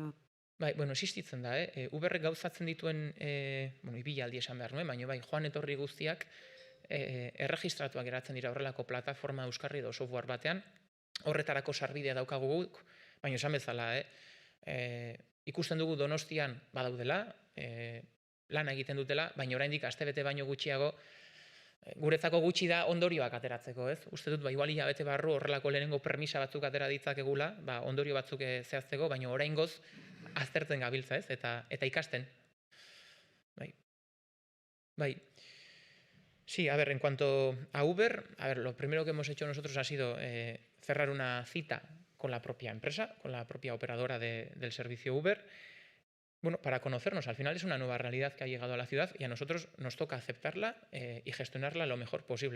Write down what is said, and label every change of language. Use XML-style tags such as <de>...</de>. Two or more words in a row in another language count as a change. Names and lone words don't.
<eu>Bai, existitzen da, Uberrek gauzatzen dituen, ibilaldi esan behar nuen, baina bai, joan etorri guztiak erregistratuak geratzen dira horrelako plataforma euskarri edo software batean, horretarako sarbidea daukagu guk, baina esan bezala, ikusten dugu Donostian badaudela, lana egiten dutela, baina oraindik astebete baino gutxiago, guretzako gutxi da ondorioak ateratzeko, ez? Uste dut, igual hilabete barru horrelako lehenengo permisa batzuk atera ditzakegula, ondorio batzuk zehazteko, baina oraingoz aztertzen gabiltza, ez? Eta ikasten. Bai.</eu> <es>Sí, a ver, en cuanto a Uber, lo primero que hemos hecho nosotros ha sido cerrar una cita con la propia empresa, con la propia operadora del servicio Uber, para conocernos. Al final es una nueva realidad que ha llegado a la ciudad y a nosotros nos toca aceptarla y gestionarla lo mejor posible.</es>